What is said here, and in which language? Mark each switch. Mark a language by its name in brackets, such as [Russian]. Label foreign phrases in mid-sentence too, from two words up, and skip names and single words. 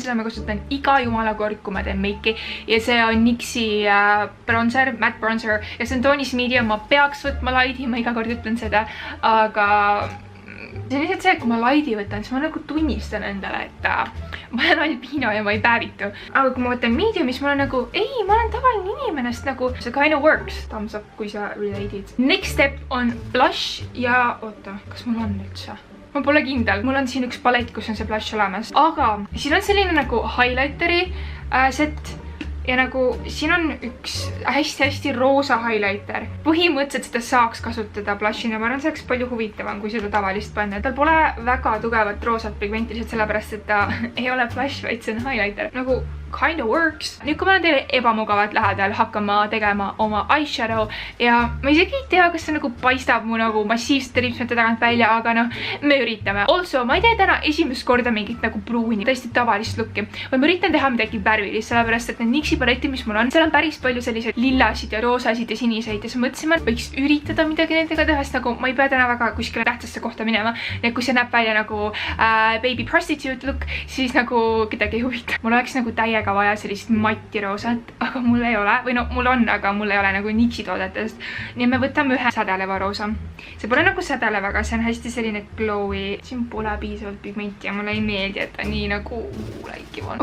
[Estonian] Seda ma kasutan iga jumala kord, kui ma teen meiki. Ja see on NYXi bronzer, [English] matte bronzer. [Estonian] Ja see on toonis medium. Ma peaks võtma laidi, ma iga kord ütlen seda. Aga see on lihtsalt see, et kui ma laidi võtan, siis ma nagu tunnistan endale, et ma olen albiino ja ma ei päevitu. Aga kui ma võtan mediumis, ma olen nagu, ei, ma olen tavaline inimenest nagu, see [English] kind of works. Thumbs up, [Estonian] kui sa related. [English] Next step [Estonian] on blush ja oota, kas mul on üldse? Ma pole kindel. Mul on siin üks palett, kus on see blush olemas. Aga siin on selline nagu highlighteri set. Ja nagu siin on üks hästi roosa highlighter. Põhimõtteliselt seda saaks kasutada blushina. Ma arvan, see oleks palju huvitavam, kui seda tavalist panna. Tal pole väga tugevat roosat pigmenti, lihtsalt sellepärast, et ta ei ole blush, vaid see on highlighter. Nagu [English] kind of works. [Estonian] Nüüd, kui ma olen teile ebamugavad lähedal, hakkan ma tegema oma eyeshadow ja ma isegi ei tea, kas see nagu paistab mu nagu massiivsete ripsmete tagant välja, aga noh, me üritame. Also, ma ei tee täna esimest korda mingit nagu pruuni, tõesti tavalist looki. Või ma üritan teha midagi värvilist, sellepärast, et need NYXi paletti, mis mul on, seal on päris palju selliseid lillasid ja roosasid ja siniseid ja siis mõtlesime, et võiks üritada midagi nendega teha, sest nagu ma ei pea täna väga kuskile tähtsasse kohta minema. Ja kui see näeb välja nagu [English] baby prostitute look, [Estonian] siis nagu kedagi ei huvita. Mul oleks nagu täie täiega vaja sellist matti roosat, aga mul ei ole, või no mul on, aga mul ei ole nagu NYX-i toodetest. Nii me võtame ühe sädeleva roosa. See pole nagu sädelev, aga see on hästi selline glowy. Siin pole piisavalt pigmenti ja mulle ei meeldi, et ta nii nagu läikiv on.